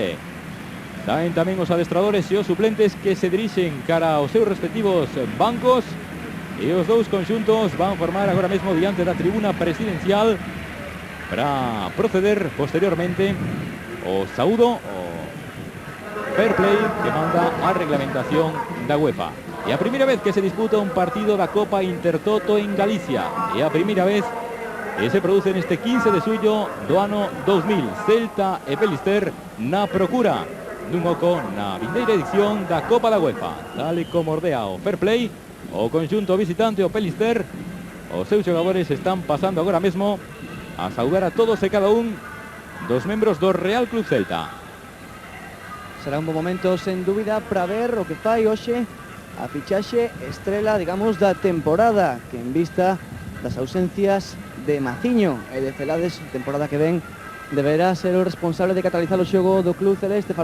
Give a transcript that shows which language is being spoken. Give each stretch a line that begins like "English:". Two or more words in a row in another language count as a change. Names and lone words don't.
Galician: Saen tamén os adestradores e os suplentes que se dirixen cara aos seus respectivos bancos, e os dous conxuntos van formar agora mesmo diante da tribuna presidencial para proceder posteriormente o saúdo, o
English: fair play
Galician: que manda a reglamentación da UEFA. É a primeira vez que se disputa un partido da Copa Intertoto en Galicia. É a primeira vez que se produce neste 15 de xullo do ano 2000. Celta e Pelister na procura dun oco na vindeira edición da Copa da UEFA. Tal e como ordea o
English: fair play,
Galician: o conxunto visitante, o Pelister, os seus xogadores están pasando agora mesmo a saudar a todos e cada un dos membros do Real Club Celta. Será un bom momento, sen dúbida, para ver o que fai hoxe a fichaxe estrela, digamos, da temporada, que en vista das ausencias de Maciño e de Celades, temporada que ven, deberá ser o responsable de catalizar o xogo do Club Celeste.